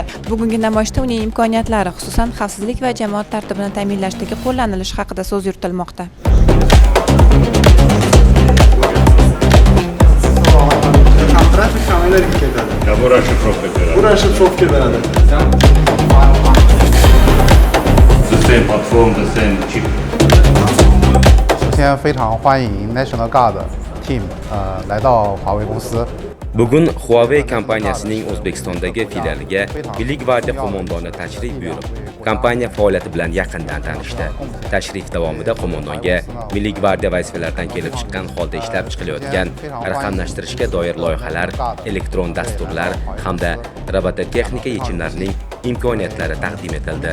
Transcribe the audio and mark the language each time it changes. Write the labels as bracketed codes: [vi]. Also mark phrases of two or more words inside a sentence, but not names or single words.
[uz] Bugungi namoyishda uning imkoniyatlari, xususan xavfsizlik va jamoat tartibini ta'minlashdagi qo'llanilishi haqida so'z yuritilmoqda. Расшифровка beradi. [en] The same platform, the same chip. [zh] 首先非常欢迎 [en] National Guard Team [zh] 来到华为公司。 [uz] Bugun Huawei kompaniyasining O'zbekistondagi filialiga Milliy gvardiya qo'mondoni tashrif buyurib, kompaniya faoliyati bilan yaqindan tanishdi. Tashrif davomida qo'mondonga Milliy gvardiya vazifalaridan kelib chiqqan holda ishlab chiqilayotgan raqamlashtirishga doir loyihalar, elektron dasturlar hamda robototexnika yechimlarining imkoniyatlari taqdim etildi.